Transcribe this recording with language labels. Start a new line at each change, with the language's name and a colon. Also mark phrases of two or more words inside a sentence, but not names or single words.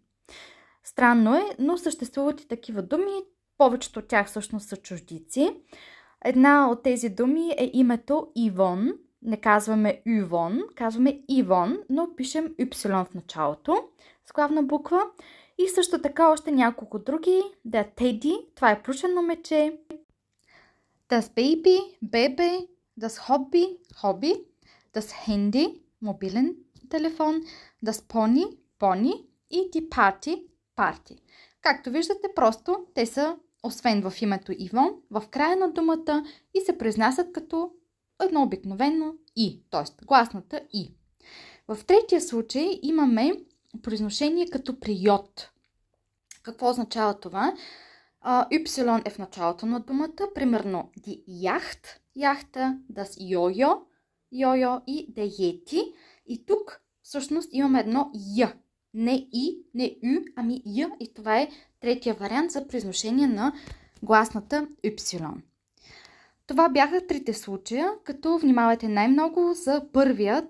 Bulgarian: Странно е, но съществуват и такива думи, повечето от тях всъщност са чуждици. Една от тези думи е името Ивон. Не казваме Ювон, казваме Ивон, но пишем Y в началото с главна буква. И също така още няколко други. Да, Теди, това е плюшено мече.
German: Das Baby, бебе. Das Hobby, хоби. Das Handy,
Bulgarian: мобилен телефон.
German: Das Pony,
Bulgarian: пони. И
German: die Party,
Bulgarian: парти. Както виждате, просто те са освен в името Ивон, в края на думата и се произнасят като едно обикновено И, т.е. гласната И. В третия случай имаме произношение като при йод. Какво означава това? Y е в началото на думата, примерно
German: die Yacht,
Bulgarian: яхта,
German: das Jojo,
Bulgarian: йойо и
German: der Yeti.
Bulgarian: И тук всъщност имаме едно Й. Не И, не Ю, ами Й, и това е третия вариант за произношение на гласната Y. Това бяха трите случая, като внимавайте най-много за първия.